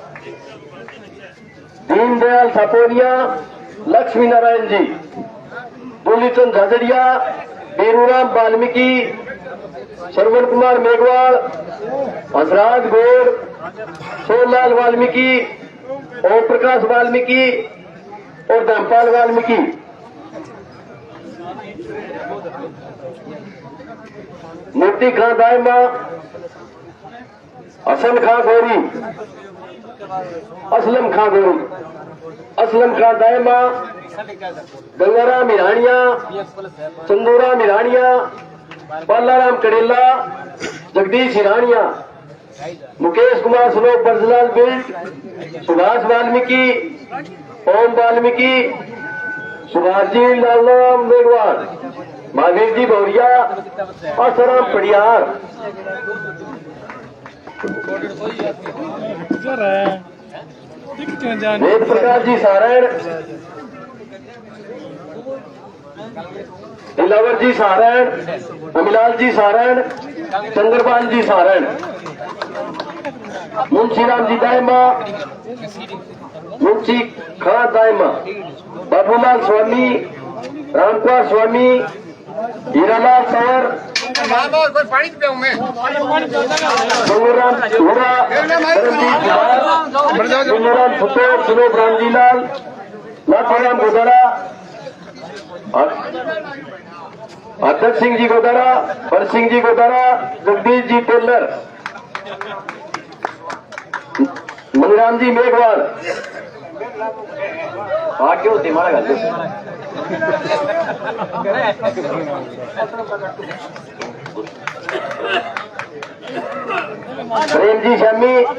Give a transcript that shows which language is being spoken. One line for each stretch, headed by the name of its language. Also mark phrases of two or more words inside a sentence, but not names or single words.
Hindi: दीनदयाल सापोरिया, लक्ष्मी नारायण जी, दूलीचंद झाझड़िया, बीरूराम वाल्मीकि, श्रवण कुमार मेघवाल, हंसराज गौड़, सोनलाल वाल्मीकि, ओम प्रकाश वाल्मीकि और धर्मपाल वाल्मीकि। मूर्ति खां दायमा, हसन खां गौरी, असलम खां गौरी, असलम खां दायमा, गंगाराम हिरानिया, चंदूराम हिरानिया, बालाराम कड़ेला, जगदीश हिरानिया, मुकेश कुमार श्लोक बरजलाल बिल्ट, सुभाष वाल्मीकि, ओम वाल्मीकि, सुभाष जी लालराम मेघवाल, महावीर जी भौरिया, आसाराम पड़ियार। वेद प्रकाश जी सारण, दिलावर जी सारण, अमिलाल जी सारण, चंद्रपाल जी सारण, मुंशीराम जी दायमा, मुंशी खां दायमा, बाबूलाल स्वामी, रामकुमार स्वामी, हीरालाल कंवर, गंगूराम धूरा, धर्मजीत कुमार, गंगूराम फुटोर, सुनोब रामजीलाल, लाखोराम गोदारा, अध्यक्ष सिंह जी गोदारा, हर सिंह जी गोदारा, जगदीश जी टेलर, मनीराम जी मेघवाल। आगे होती हमारा घर प्रेम जी शमी,